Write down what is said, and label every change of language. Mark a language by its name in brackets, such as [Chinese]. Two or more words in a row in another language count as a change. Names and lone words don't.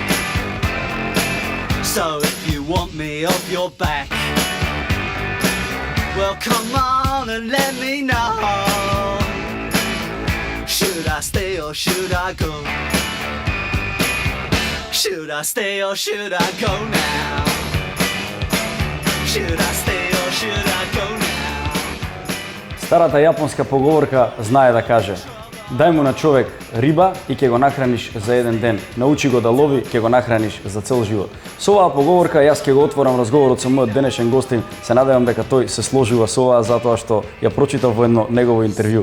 [English] So if you want me off your back, well come on and let me know, should I stay or should I go? Should I stay or should I go now? Should I stay or should I go now? [Macedonian] Старата јапонска поговорка знае да каже: дај му на човек риба и ќе го нахраниш за еден ден. Научи го да лови, ќе го нахраниш за цел живот. Со оваа поговорка јас ќе го отворам разговорот со мојот денешен гостин. Се надевам дека тој се сложува со оваа затоа што ја прочитав во едно негово интервју.